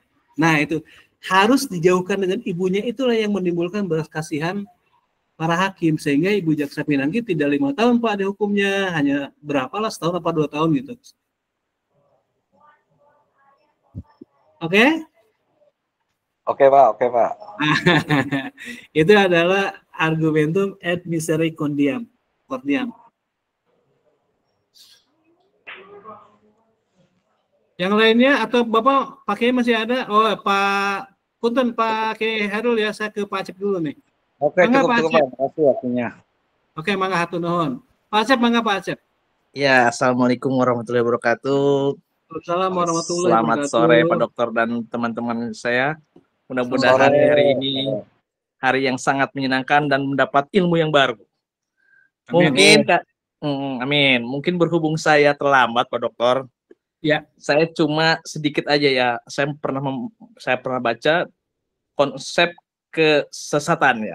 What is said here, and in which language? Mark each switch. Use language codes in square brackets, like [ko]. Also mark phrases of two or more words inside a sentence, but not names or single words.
[id] Nah itu harus dijauhkan dengan ibunya, itulah yang menimbulkan belas kasihan para hakim, sehingga Ibu Jaksa Pinangki tidak 5 tahun Pak dihukumnya, hanya berapalah, setahun apa 2 tahun gitu. Oke? Oke Pak, oke Pak. Itu adalah [la] argumentum et misericordiam. [id] Yang lainnya atau Bapak pakai masih ada? Oh Pak Punten, Pak Herul ya, saya ke Pak Acep dulu nih. Oke, Mangga, cukup Pak Pak. Acep. Terima kasih waktunya. Oke, [su] mangga hatur nuhun. [id] Pak Acep, mangga Pak Acep. Ya, [ar] السلام عليكم ورحمة الله وبركاته. السلام عليكم ورحمة الله [id] Selamat [ar] wabarakatuh. [id] sore Pak Dokter dan teman-teman saya. Mudah-mudahan Sore. hari ini hari yang sangat menyenangkan dan mendapat ilmu yang baru. Amin. Mungkin Kak, amin. Mungkin berhubung saya terlambat Pak Dokter. Ya. Saya cuma sedikit aja ya. Saya pernah baca konsep kesesatan ya.